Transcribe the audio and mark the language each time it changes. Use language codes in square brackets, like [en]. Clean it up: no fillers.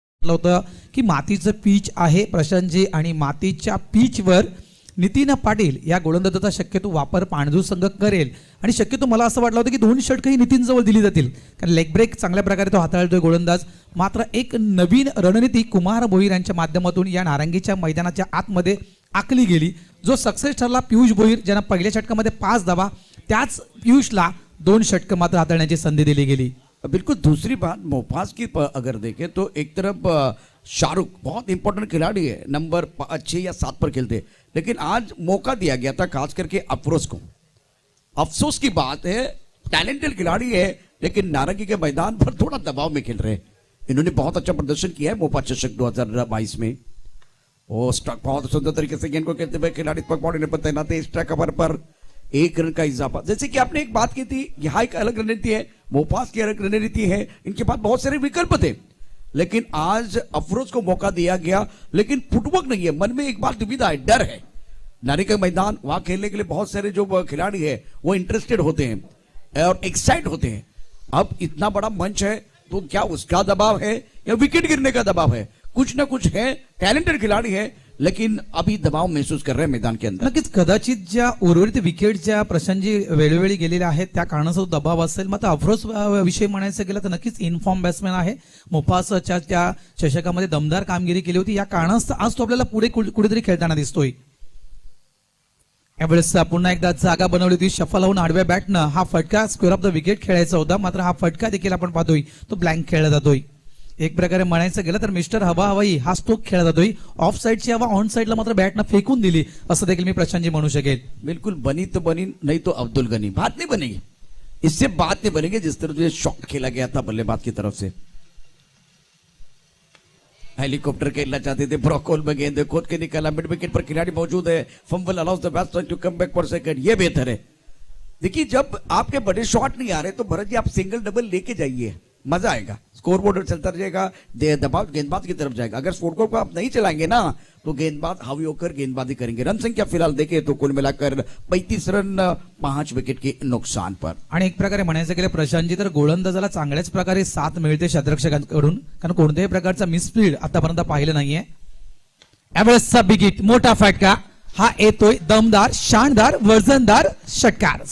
[mr] होतं की मातीचं पीच आहे प्रशांतजी, आणि मातीच्या पीचवर नितीन पाटील या गोलंदाजाचा शक्यतो वापर पाणजू संघ करेल, आणि शक्यतो मला असं वाटलं होतं की 2 षटकंही नितीन जवळ दिली जातील, कारण लेग ब्रेक चांगल्या प्रकारे तो हाताळतोय गोलंदाज. मात्र एक नवीन रणनीती कुमार भोईर यांच्या माध्यमातून या नारंगीच्या मैदानाच्या आतमध्ये आखली गेली, जो सक्सेस ठरला. पियुष भोईर ज्यांना पहिल्या षटकामध्ये 5 धावा, त्याच पियुषला 2 षटकं मात्र हाताळण्याची संधी दिली गेली. [hi] बिल्कुल. दूसरी बात मोफास की अगर देखें तो एक तरफ शाहरुख बहुत इंपॉर्टेंट खिलाड़ी है, नंबर 6 या 7 पर खेलते, लेकिन आज मौका दिया गया था खास करके अफरोज को. अफसोस की बात है, टैलेंटेड खिलाड़ी है, लेकिन नारंगी के मैदान पर थोड़ा दबाव में खेल रहे हैं. इन्होंने बहुत अच्छा प्रदर्शन किया है मोफा चषक 2022 में. वो स्ट्राइक बहुत सुंदर तरीके से गेंद को खेलते हुए खिलाड़ी बॉडी पर तैनात है. स्ट्राइक कवर पर 1 रन का इजाफा. जैसे कि आपने एक बात की थी, यहाँ एक अलग रणनीति है, मोफास की अलग रणनीति है, इनके पास बहुत सारे विकल्प थे, लेकिन आज अफरोज को मौका दिया गया. लेकिन फुटवर्क नहीं है, मन में एक बात दुविधा है, डर है. नारी का मैदान, वहां खेलने के लिए बहुत सारे जो खिलाड़ी है वो इंटरेस्टेड होते हैं और एक्साइट होते हैं. अब इतना बड़ा मंच है तो क्या उसका दबाव है या विकेट गिरने का दबाव है? कुछ ना कुछ है. टैलेंटेड खिलाड़ी है, लेकिन अभी दबाव महसूस कर रहे हैं मैदान के अंदर. [mr] नक्कीच कदाचित ज्या उर्वरित विकेट ज्या प्रशांतजी वेळोवेळी गेलेल्या आहेत त्या कारणाचा तो दबाव असेल. मात्र अफरोज विषय म्हणायचं गेलं तर नक्कीच इनफॉर्म बॅट्समॅन आहे. मोफासच्या त्या चषकामध्ये दमदार कामगिरी केली होती, या कारणास्तव आज तो आपल्याला पुढे कुठेतरी खेळताना दिसतोय. यावेळेस पुन्हा एकदा जागा बनवली होती शफल होऊन आडव्या बॅटनं. हा फटका स्क्वेअर ऑफ द विकेट खेळायचा होता, मात्र हा फटका देखील आपण पाहतोय तो ब्लँक खेळला जातोय. एक प्रकारे म्हणायचं गेलं तर मिस्टर हवा हवाई हा तो खेळला जातोय. ऑफ साईडची हवा ऑन साईडला मात्र बॅटनं फेकून दिली असं देखील मी प्रशांतजी म्हणू शकेल. [hi] बिल्कुल बनी तो बनी, नहीं तो अब्दुल गनी. बात नहीं बनेगी, इससे बात नहीं बनेगी जिस तरह से शॉट खेला गया था बल्लेबाज की तरफ से. हेलीकॉप्टर खेलना चाहते थे, ब्रॉकहोल में गेंद खोद के निकाला, मिड विकेट पर खिलाड़ी मौजूद है, [en] Fumble allows the batsman to come back for second. [hi] ये बेहतर है. देखिए जब आपके बड़े शॉट नहीं आ रहे तो भरत जी आप सिंगल डबल लेके जाइए, मजा आएगा. स्कोर बोर्ड चलता रहेगा, दबाव गेंदबाज की तरफ जाएगा. अगर स्कोर को आप नहीं चलाएंगे ना तो गेंदबाज हावी होकर गेंदबाजी करेंगे. रन संख्या फिलहाल देखें तो कुल मिलाकर 35 रन 5 विकेट के नुकसान पर. [mr] आणि एक प्रकारे म्हणायचं गेलं प्रशांतजी तर गोलंदाजाला चांगल्याच प्रकारे साथ मिळते क्षेत्ररक्षकांकडून, कारण कोणत्याही प्रकारचा मिसफील्ड आतापर्यंत पाहिलं नाहीये. एव्हरेस्टचा बिगिट मोठा फटका हा येतोय, दमदार शानदार वजनदार षटकार.